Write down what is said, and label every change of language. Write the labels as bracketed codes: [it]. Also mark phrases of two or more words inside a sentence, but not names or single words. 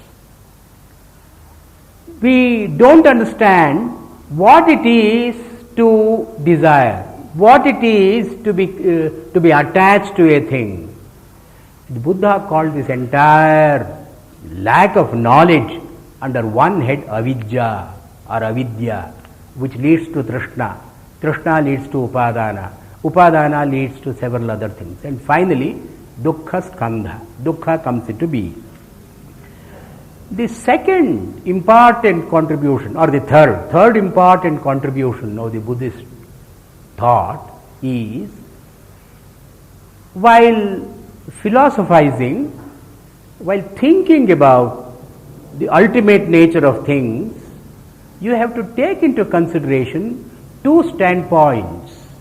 [en] We don't understand what it is to desire, what it is to be attached to a thing. The Buddha called this entire lack of knowledge under one head avidya or avidya, which leads to trishna. Trishna leads to upadana. Upadana leads to several other things. And finally, [sa] dukkha skandha. [en] Dukkha comes into being. The second important contribution, or the third important contribution of the Buddhist thought is, while philosophizing, while thinking about the ultimate nature of things, you have to take into consideration two standpoints.